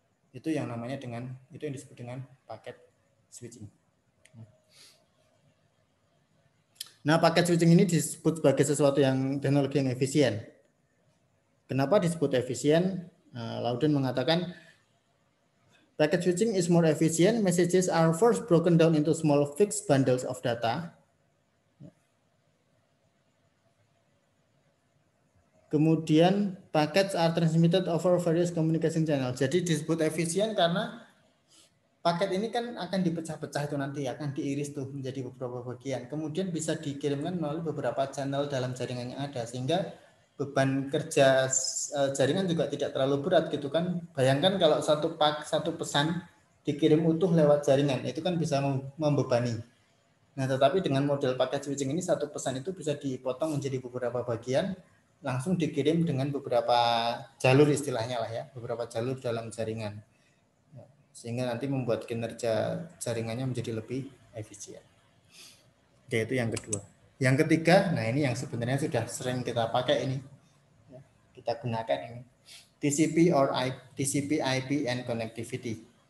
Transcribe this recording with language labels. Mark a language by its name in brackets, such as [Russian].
[Indonesian] Itu yang disebut dengan packet switching. Nah, paket switching ini disebut sebagai sesuatu yang teknologi yang efisien. Kenapa disebut efisien? [English] Loudon mengatakan packet switching is more efficient. Messages are first broken down into small fixed bundles of data. Kemudian packets are transmitted over various communication channel. [Indonesian] Jadi disebut efisien karena paket ini kan akan dipecah-pecah itu nanti, akan diiris tuh menjadi beberapa bagian. Kemudian bisa dikirimkan melalui beberapa channel dalam jaringan yang ada, sehingga beban kerja jaringan juga tidak terlalu berat gitu kan. Bayangkan kalau satu pesan dikirim utuh lewat jaringan, itu kan bisa membebani. Nah, tetapi dengan model paket switching ini satu pesan itu bisa dipotong menjadi beberapa bagian, langsung dikirim dengan beberapa jalur istilahnya lah ya, beberapa jalur dalam jaringan. Sehingga nanti membuat kinerja jaringannya menjadi lebih efisien. Oke, itu yang kedua. Yang ketiga, nah ini yang sebenarnya sudah sering kita pakai ini. Kita gunakan ini. [English] TCP or TCP IP and connectivity.